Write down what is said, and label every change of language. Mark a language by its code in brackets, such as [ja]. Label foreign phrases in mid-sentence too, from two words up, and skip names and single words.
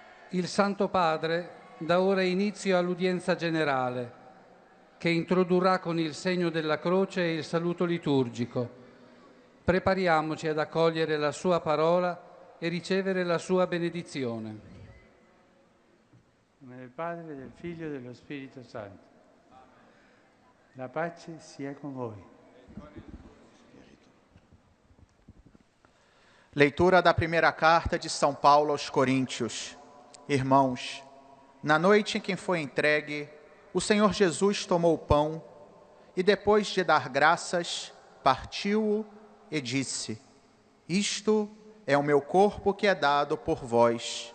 [it] Il Santo Padre dà ora inizio all'udienza generale, che introdurrà con il segno della croce e il saluto liturgico. Prepariamoci ad accogliere la sua parola e ricevere la sua benedizione. In nome del Padre, del Figlio e dello Spirito Santo. La pace sia con voi. [pt] Leitura da primeira carta de São Paulo aos Coríntios. Irmãos, na noite em que foi entregue, o Senhor Jesus tomou o pão e, depois de dar graças, partiu-o e disse: Isto é o meu corpo que é dado por vós.